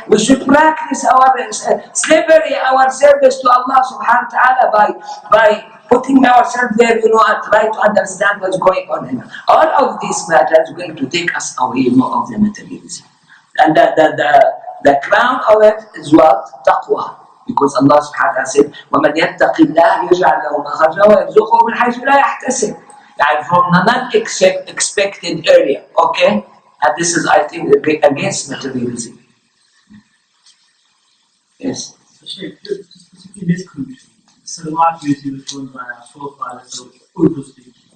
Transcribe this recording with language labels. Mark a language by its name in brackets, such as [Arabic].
[English] We should practice our slavery, our service to Allah subhanahu wa ta'ala by putting ourselves there, and try to understand what's going on here. All of these matters are going to take us away of the materialism. And the crown of it is what? Taqwa. Because Allah subhanahu wa ta'ala said, [Arabic] وَمَنْ يَتَّقِ اللَّهِ يَجْعَلْ لَهُ مَخْرَجًا وَيَرْزُقْهُ مِنْ حَيْثُ لَا يَحْتَسِبُ. [English] From the non-expected area, okay? And this is, I think, against materialism. Yes. So, Shaykh, specifically in this country, salawat usually was done by our forefathers, so Urdu speaking.